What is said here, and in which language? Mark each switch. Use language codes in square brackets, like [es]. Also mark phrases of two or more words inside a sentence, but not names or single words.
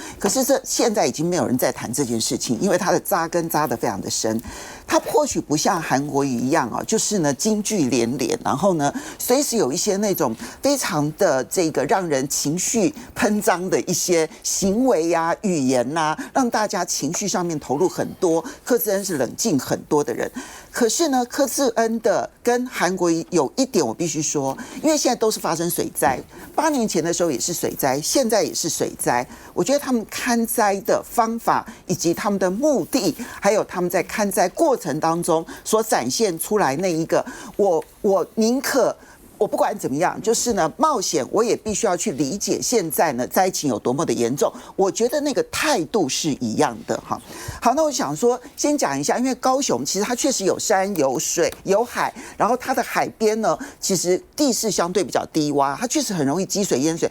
[zh] 可是現在已經沒有人在談這件事情，因為他的扎根扎得非常的深。他或許不像韓國瑜一樣啊，就是呢金句連連，然後呢隨時有一些那種非常的這個讓人情緒噴張的一些行為呀、語言吶，讓大家情緒上面投入很多。柯志恩是冷靜很多的人，可是呢，柯志恩的跟韓國瑜有一點我必須說，因為現在都是發生水災，8年前的時候也是水災，現在也是水災。我覺得他們勘災的方法以及他們的目的，還有他們在勘災過程當中所展現出來那一個，我寧可我不管怎麼樣，就是呢，冒險我也必須要去理解現在呢災情有多麼的嚴重。我覺得那個態度是一樣的哈。好，那我想說，先講一下，因為高雄其實它確實有山有水有海，然後它的海邊呢，其實地勢相對比較低洼，它確實很容易積水淹水。